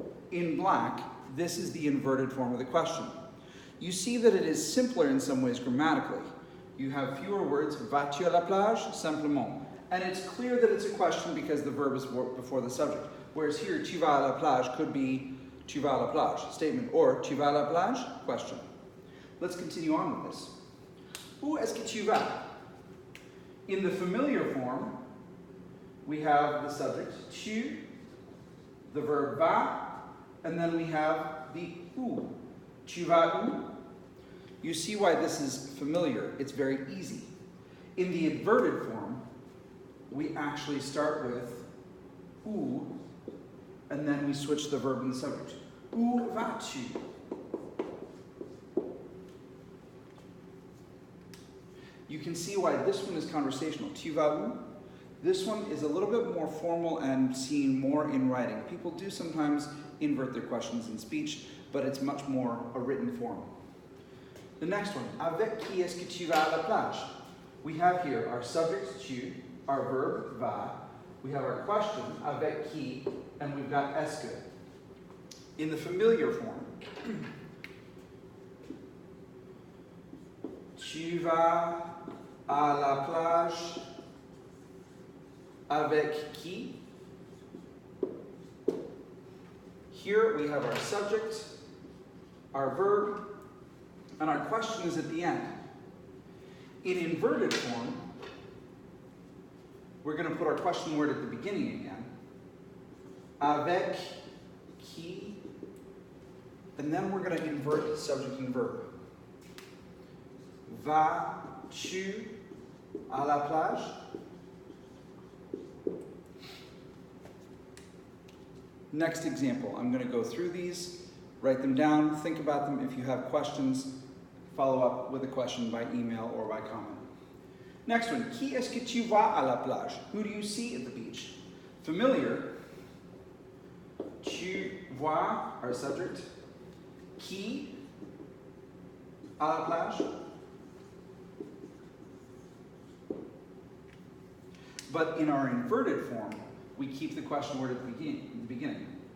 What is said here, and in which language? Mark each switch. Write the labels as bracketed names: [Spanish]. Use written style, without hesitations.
[English] In black, this is the inverted form of the question. You see that it is simpler in some ways grammatically. You have fewer words, [French] vas-tu à la plage? Simplement. [English] And it's clear that it's a question because the verb is before the subject. Whereas here, [French] tu vas à la plage [English] could be [French] tu vas à la plage, [English] statement, or [French] tu vas à la plage, [English] question. Let's continue on with this. [French] Où est-ce que tu vas? [English] In the familiar form, we have the subject tu, the verb va, and then we have the où. [French] Tu vas où? [English] You see why this is familiar. It's very easy. In the inverted form, we actually start with où, and then we switch the verb and the subject. [French] Où vas-tu? [English] You can see why this one is conversational. [French] Tu vas où? [English] This one is a little bit more formal and seen more in writing. People do sometimes invert their questions in speech, but it's much more a written form. The next one, [French] avec qui est-ce que tu vas à la plage? [English] We have here our subject tu, our verb va, we have our question avec qui, and we've got est-ce que. In the familiar form, [French] tu vas à la plage avec qui? [English] Here we have our subject, our verb, and our question is at the end. In inverted form, we're going to put our question word at the beginning again. [French] Avec qui? [English] And then we're going to invert subject and verb. [French] Vas-tu à la plage? [English] Next example, I'm going to go through these, write them down, think about them. If you have questions, follow up with a question by email or by comment. Next one, [French] qui est-ce que tu vas à la plage? [English] Who do you see at the beach? Familiar, [French] tu vois, [English] our subject, [French] qui à la plage? [English] But in our inverted form, we keep the question word at the beginning.